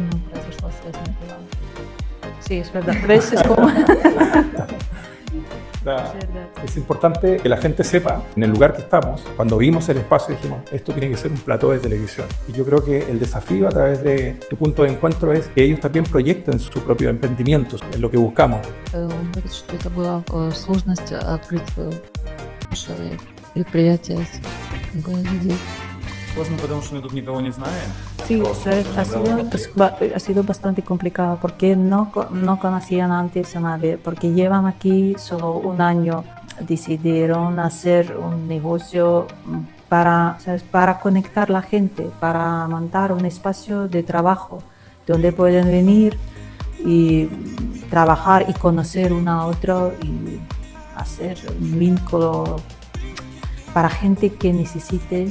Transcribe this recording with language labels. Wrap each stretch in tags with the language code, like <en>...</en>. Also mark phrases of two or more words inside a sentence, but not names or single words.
<es>Sí, es verdad. ¿Ves? Es como... Es importante que la gente sepa, en el lugar que estamos, cuando vimos el espacio dijimos, esto tiene que ser un plató de televisión. Y yo creo que el desafío a través de tu punto de encuentro es que ellos también proyecten su propio emprendimiento, es lo que buscamos.</es> <ru>Сложно, потому что мы тут никого не знаем.</ru> <es>Sí, ha sido bastante complicado porque no conocían antes a nadie, porque llevan aquí solo un año. Decidieron hacer un negocio para, ¿sabes?, para conectar la gente, para montar un espacio de trabajo donde pueden venir y trabajar y conocer uno a otro y hacer un vínculo para gente que necesite.</es>